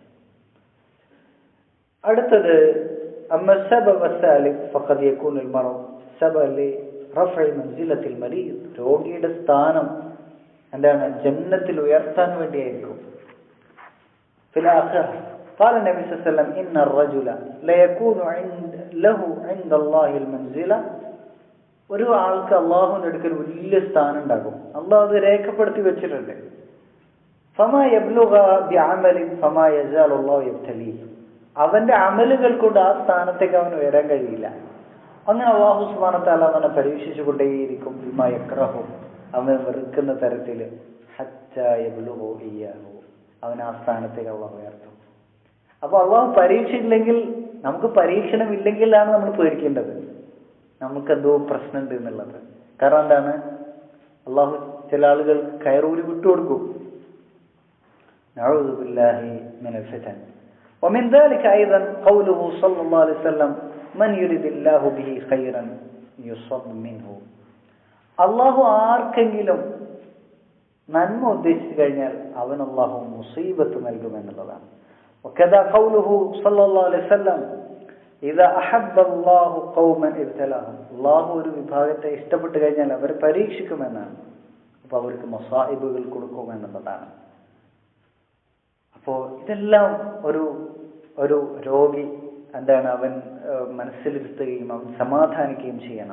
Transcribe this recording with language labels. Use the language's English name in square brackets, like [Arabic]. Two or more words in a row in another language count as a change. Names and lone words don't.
[Arabic] അടുത്തത് أما السبب الثالث فقد يكون المرض سببا لرفع منزلة المريض. [Malayalam] രോഗിയുടെ സ്ഥാനം എന്താണ്? ജന്നത്തിൽ ഉയർത്താൻ വേണ്ടിയായിരിക്കും. [Arabic] في الآخرة قال النبي صلى الله عليه وسلم إن الرجل لا يكون له عند الله المنزلة. [Malayalam] ഒരു ആൾക്ക് അള്ളാഹുവിന്റെ അടുക്കൽ വലിയ സ്ഥാനം ഉണ്ടാകും. അള്ളാഹു അത് രേഖപ്പെടുത്തി വെച്ചിട്ടുണ്ട്. [Arabic] فما يبلغ بعمل فما يزال الله يبتليه. [Malayalam] അവന്റെ അമലുകൾ കൊണ്ട് ആ സ്ഥാനത്തേക്ക് അവന് ഉയരാൻ കഴിയില്ല. അങ്ങനെ അല്ലാഹു [Arabic] سبحانه وتعالى [Malayalam] അവനെ പരീക്ഷിച്ചു കൊണ്ടേയിരിക്കും. [Arabic] بما يكره, [Malayalam] അവൻ വെറുക്കുന്ന തരത്തിൽ, [Arabic] حتى يبلغ إياه, [Malayalam] അവൻ ആ സ്ഥാനത്തേക്ക് അള്ളാഹു ഉയർത്തും. അപ്പൊ അള്ളാഹു പരീക്ഷയില്ലെങ്കിൽ, നമുക്ക് പരീക്ഷണം ഇല്ലെങ്കിലാണ് നമ്മൾ പേടിക്കേണ്ടത്. നമുക്കെന്തോ പ്രശ്നമുണ്ട് എന്നുള്ളത്. കാരണം എന്താണ്? അള്ളാഹു ചില ആളുകൾ കയറൂരി വിട്ടുകൊടുക്കും. [Arabic] نعوذ بالله من الفتن. ومن ذلك أيضا قوله صلى الله عليه وسلم من يريد الله به خيرا يصب منه. [Malayalam] അള്ളാഹു ആർക്കെങ്കിലും നന്മ ഉദ്ദേശിച്ചു കഴിഞ്ഞാൽ അവൻ അള്ളാഹു മുസീബത്ത് നൽകുമെന്നുള്ളതാണ്. [Arabic] وكذا قوله صلى الله عليه وسلم إذا أحب الله قوما ابتلاهم. [Malayalam] അള്ളാഹു ഒരു വിഭാഗത്തെ ഇഷ്ടപ്പെട്ടു കഴിഞ്ഞാൽ അവരെ പരീക്ഷിക്കുമെന്നാണ്. അപ്പൊ അവർക്ക് മസായിബുകൾ കൊടുക്കുമെന്നുള്ളതാണ്. അപ്പോൾ ഇതെല്ലാം ഒരു രോഗി എന്താണ് അവൻ മനസ്സിലിരുത്തുകയും അവൻ സമാധാനിക്കുകയും ചെയ്യണം.